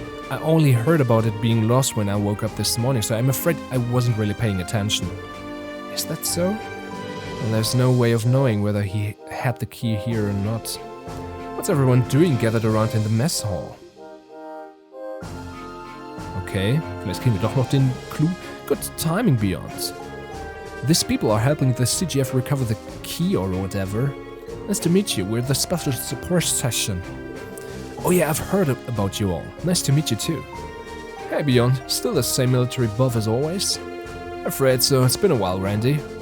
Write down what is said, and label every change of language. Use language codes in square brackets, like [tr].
[en] I only heard about it being lost when I woke up this morning, so I'm afraid I wasn't really paying attention. Is that so? Well, there's no way of knowing whether he had the key here or not. What's everyone doing gathered around in the mess hall? [de] Okay, vielleicht kriegen wir doch noch den Clou. [en] Good timing, Beyond. These people are helping the CGF recover the key or whatever. Nice to meet you, we're the special support session. Oh yeah, I've heard about you all. Nice to meet you too. Hey Beyond, still the same military buff as always? Afraid so, it's been a while, Randy.